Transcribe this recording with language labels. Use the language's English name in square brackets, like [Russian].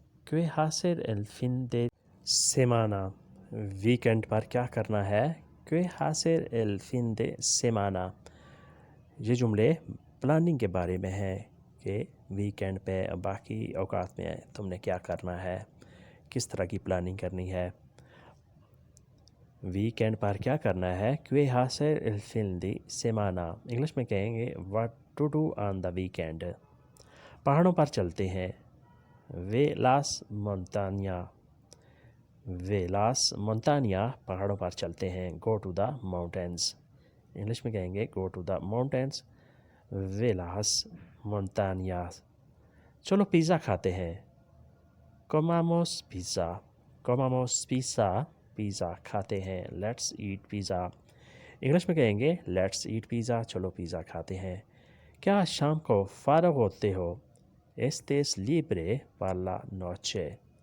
[Spanish] ¿Qué hacer el fin de semana? [Hindi] Weekend पर क्या करना है? [Spanish] ¿Qué hacer el fin de semana? [Hindi] ये जुमले प्लानिंग के बारे में है कि वीकेंड पे बाकी औकात में तुमने क्या करना है, किस तरह की प्लानिंग करनी है। वीकेंड पर क्या करना है? [Spanish] ¿Qué hacer el fin de semana? [Hindi] English में कहेंगे [English] what to do on the weekend. [Hindi] पहाड़ों पर चलते हैं। [Spanish] वे लास मोंटानिया। वे लास मोंटानिया [Hindi] पहाड़ों पर चलते हैं। [English] Go to the mountains. [Hindi] English में कहेंगे [English] Go to the mountains. [Spanish] वे लास मोंटानियास। [Hindi] चलो पिज़्ज़ा खाते हैं। comamos pizza. comamos pizza. Pizza खाते हैं। [English] Let's eat pizza. [Hindi] इंग्लिश में कहेंगे [English] Let's eat pizza. [Hindi] चलो पिज़्ज़ा खाते हैं। क्या आज शाम को फ़ारग होते हो? [Spanish] estés libre para la noche?